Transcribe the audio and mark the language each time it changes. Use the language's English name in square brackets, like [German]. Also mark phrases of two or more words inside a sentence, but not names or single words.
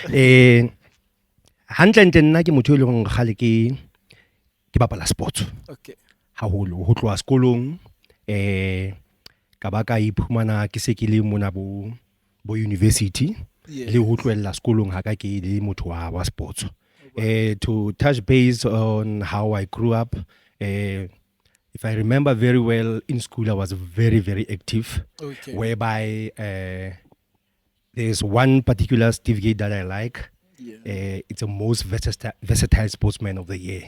[Southern Sotho] Hantle nna ke motho le go ngale ke bapala sports. Okay. Haholo ho tloa sekolong ka ba ka iphumana ke se ke le mona bo university le ho tloella sekolong ha ka ke le motho wa sports. [English] To touch base on how I grew up, if I remember very well, in school I was very, very active. Okay. Whereby there's one particular Steve Gate that I like. It's the most versatile sportsman of the year.